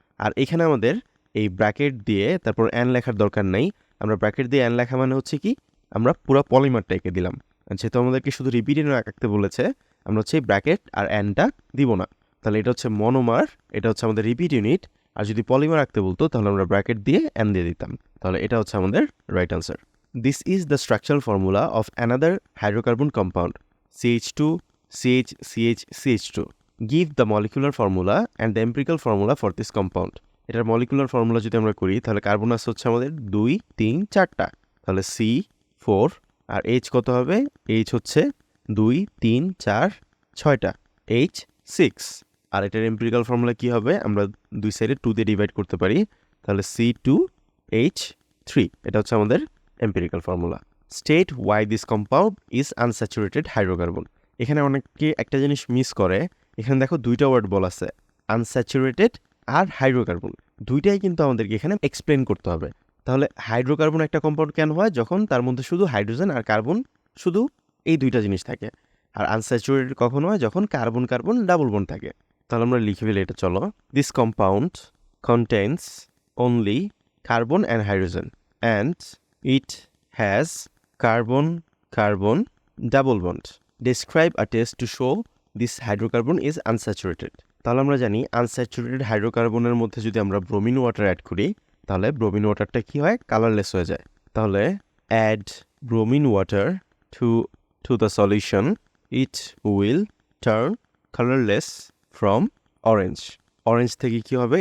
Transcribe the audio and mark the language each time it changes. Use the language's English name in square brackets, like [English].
[Bangla] আর এখানে আমাদের এই ব্র্যাকেট দিয়ে তারপর অ্যান লেখার দরকার নাই, আমরা ব্র্যাকেট দিয়ে অ্যান লেখা মানে হচ্ছে কি আমরা পুরো পলিমারটা এঁকে দিলাম। যেহেতু আমাদেরকে শুধু রিপিট ইউনিট আঁকতে বলেছে আমরা হচ্ছে ব্র্যাকেট আর অ্যানটা দিব না, তাহলে এটা হচ্ছে মনোমার, এটা হচ্ছে আমাদের রিপিট ইউনিট। আর যদি পলিমার আঁকতে বলতো তাহলে আমরা ব্র্যাকেট দিয়ে অ্যান দিয়ে দিতাম, তাহলে এটা হচ্ছে আমাদের right answer. [English] This is the structural formula of another hydrocarbon compound, CH2, CH, CH, CH2. Give the molecular formula and the empirical formula for this compound. [Bangla] এটার মলিকুলার ফর্মুলা যদি আমরা করি তাহলে কার্বন আছে হচ্ছে আমাদের 2, 3, 4টা, তাহলে C4 আর H কত হবে? H হচ্ছে 2, 3, 4, 6টা, H6। আর এটার এম্পিরিক্যাল ফর্মুলা কি হবে? আমরা দুই সাইডে 2 দিয়ে ডিভাইড করতে পারি, তাহলে C2H3। এটা হচ্ছে আমাদের empirical formula. [English] State why this compound is unsaturated hydrocarbon. [Bangla] এখানে অনেকে একটা জিনিস মিস করে, এখানে দেখো দুইটা ওয়ার্ড বলা আছে, আনস্যাচুরেটেড আর হাইড্রোকার্বন, দুইটাই কিন্তু আমাদেরকে এখানে এক্সপ্লেন করতে হবে। তাহলে হাইড্রোকার্বন একটা কম্পাউন্ড কেন হয়? যখন তার মধ্যে শুধু হাইড্রোজেন আর কার্বন, শুধু এই দুইটা জিনিস থাকে। আর আনস্যাচুরেটেড কখন হয়? যখন কার্বন কার্বন ডাবল বন্ড থাকে। তাহলে আমরা লিখে ফেলি এটা, চলো। [English] This compound contains only carbon and hydrogen and it has carbon-carbon double bond. Describe a test to show this hydrocarbon is unsaturated. [Bangla] তাহলে আমরা জানি আনস্যাচুরেটেড হাইড্রোকার্বনের মধ্যে যদি আমরা ব্রোমিন ওয়াটার অ্যাড করি তাহলে ব্রোমিন ওয়াটারটা কি হয়? কালারলেস হয়ে যায়। [English] তাহলে add bromine water to the solution, it will turn colourless from orange. [Bangla] Orange থেকে কি হবে?